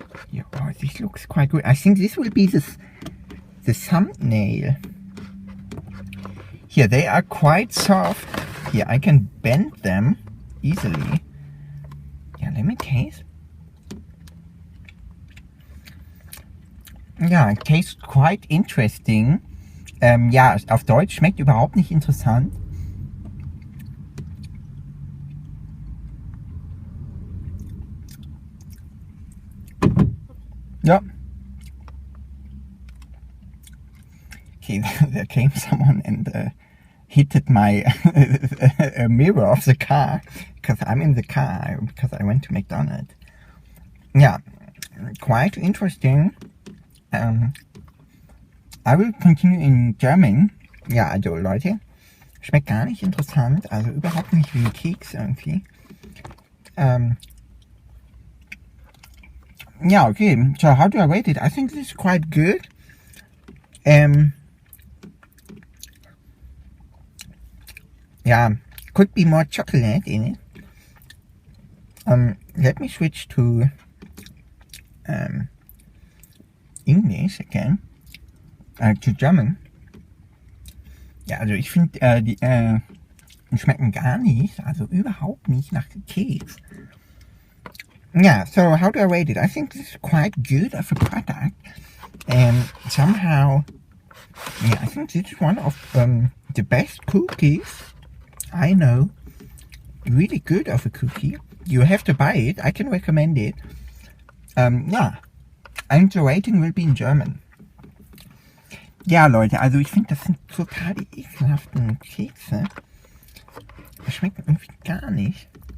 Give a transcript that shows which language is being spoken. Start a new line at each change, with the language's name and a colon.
English: Yeah, oh, this looks quite good. I think this will be the thumbnail. Here, they are quite soft. Here, I can bend them easily. Yeah, let me taste. Ja, it tastes quite interesting.
German: Ja, auf Deutsch schmeckt überhaupt nicht interessant. Ja.
English: Okay, there came someone and hit my mirror of the car because I'm in the car because I went to McDonald's. Yeah, quite interesting. I will continue in German.
German: Ja, also Leute, schmeckt gar nicht interessant, also überhaupt nicht wie Keks irgendwie.
English: Yeah, okay, so how do I rate it? I think this is quite good. Yeah, could be more chocolate in it. Let me switch to English again, to German.
German: Ja, also ich finde, die schmecken gar nicht, also überhaupt nicht nach Keks.
English: Yeah, so how do I rate it? I think this is quite good of a product, and somehow, yeah, I think this is one of the best cookies I know. Really good of a cookie. You have to buy it. I can recommend it. Yeah. And the rating will be in German.
German: Ja, Leute, also ich finde, das sind total die ekelhaften Kekse. Das schmeckt irgendwie gar nicht.